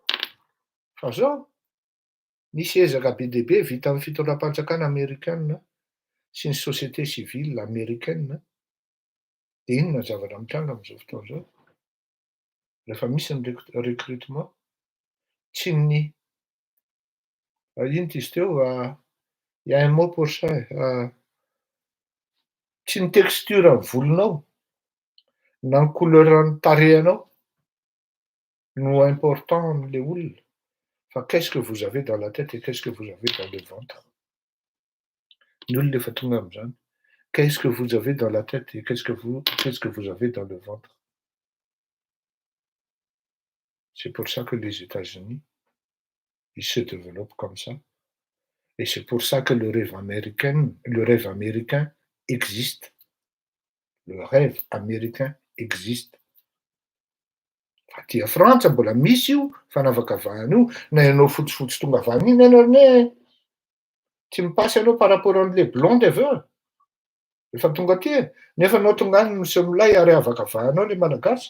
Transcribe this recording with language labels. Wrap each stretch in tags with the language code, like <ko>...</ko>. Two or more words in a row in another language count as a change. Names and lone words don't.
<mg>Fa zao nisy ezaka be dia be vita amin'ny fitondram-panjakana amerikanina sy ny</mg> <fr>société civile</fr> <mg>amerikanina. Dia inona zavatra mitranga amin'izao fotoana izao? Rehefa misy ny recrutement, tsy ny ino izy teo,</mg> <fr>il y a un mot pour ça,</fr> <mg>tsy ny texture ny volonao na ny couleur ny tarehinao no important amin'ilay olona, fa</mg> <fr>qu'est-ce que vous avez dans la tête et qu'est-ce que vous avez dans le ventre.</fr> <mg>Ny olona efa tonga amin'izany.</mg> <fr>Qu'est-ce que vous avez dans la tête et qu'est-ce que vous avez dans le ventre. C'est pour ça que les États-Unis, ils se développent comme ça. Et c'est pour ça que le rêve américain existe. Le rêve américain existe.</fr> <mg>Aty a Frantsa mbola misy io fanavakavahana io, na ianao fotsifotsy tonga avy any iny ianao ne tsy mipasy ianao</mg> <fr>par rapport</fr> <mg>an'le blonde aveo. Efa tonga aty e, nefa anao tonga any misy milay ary avakavahanao le malagasy.</mg>